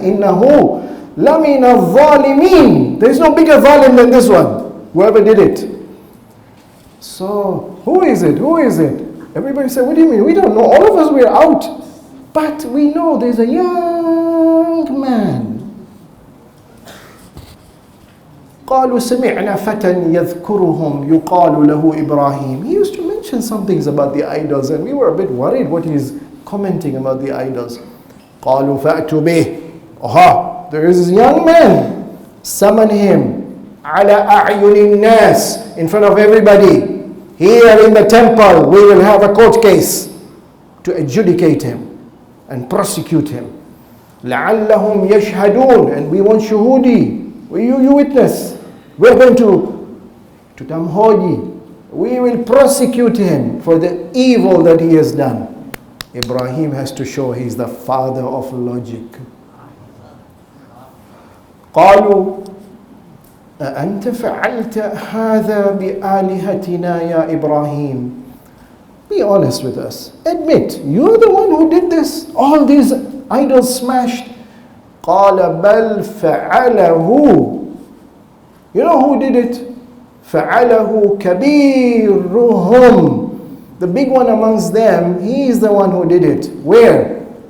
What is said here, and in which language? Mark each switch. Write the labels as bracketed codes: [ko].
[ar] إنه لمن الظالمين. [en] There is no bigger zalim than this one, whoever did it. So who is it? Who is it? Everybody said, what do you mean? We don't know. All of us were out. But we know there's a young man. [ar] قالوا سمعنا فتى يذكرهم يقال له إبراهيم. [en] He used to mention some things about the idols, and we were a bit worried what he's commenting about the idols. [ar] قالوا فأتوا به. [en] Aha, there is this young man. Summon him. [ar] على أعين الناس. [en] In front of everybody. Here in the temple, we will have a court case to adjudicate him and prosecute him. [ar] لعلهم يشهدون. [en] And we want shuhudi. You witness. We're going to tamhoji. We will prosecute him for the evil that he has done. Ibrahim has to show he's the father of logic. [ar] قالوا أأنت فعلت هذا بآلهتنا يا إبراهيم. [en] Be honest with us. Admit, you're the one who did this. All these idols smashed. [ar] قال بل فعله. [en] You know who did it? [ar] فعله كبيرهم. [en] The big one amongst them, he is the one who did it. Where?